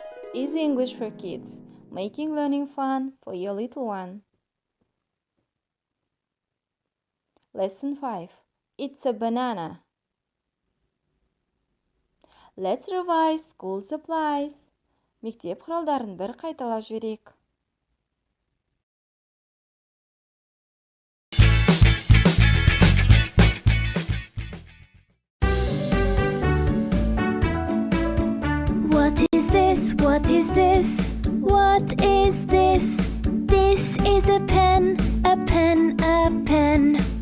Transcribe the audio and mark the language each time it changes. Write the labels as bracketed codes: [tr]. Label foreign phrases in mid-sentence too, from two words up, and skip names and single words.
[en] Easy English for kids, making learning fun for your little one. Lesson 5. It's a banana. Let's revise school supplies. [kk] Мектеп құралдарын бір қайталап жіберейік. [en] What is this? What is this? What is this? This is a pen, a pen, a pen.